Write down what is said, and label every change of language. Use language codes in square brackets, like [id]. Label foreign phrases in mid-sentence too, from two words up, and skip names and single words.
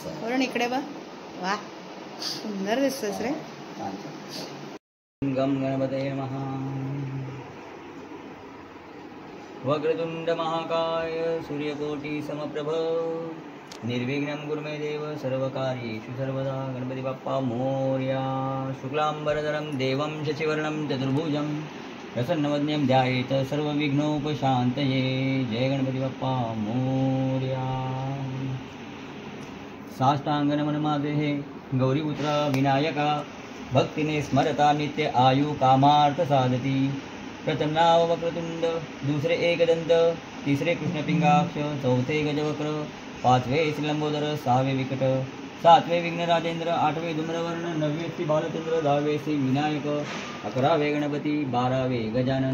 [mr] वरुण इकडे बघ. वा सुंदर दिसतोस रे. [sa] गम गणपतये नमः. वक्रतुंड महाकाय सूर्यकोटि समप्रभ निर्विघ्नं कुरु मे देव सर्वकार्येषु सर्वदा. [mr] गणपती बाप्पा मोरया. [sa] शुक्लांबरधरं देवं शशिवर्णं चतुर्भुजं प्रसन्नवदनं ध्यायेत सर्वविघ्नोपशान्तये. [mr] जय गणपती बाप्पा मोरया. साष्टांग नमन माझे हे गौरीपुत्रा विनायका. भक्तीने स्मरता नित्य आयु कामार्थ साधती. प्रथम नाव वक्रतुंड, दुसरे एकदंत, तिसरे कृष्णपिंगाक्ष, चौथे गजवक्र, पाचवे श्रीलंबोदर, सहावे विकट, सातवे विघ्न राजेंद्र, आठवे धूम्रवर्ण, नववे श्री बालचंद्र, दहावे श्री विनायक, अकरावे गणपती, बारावे गजानन.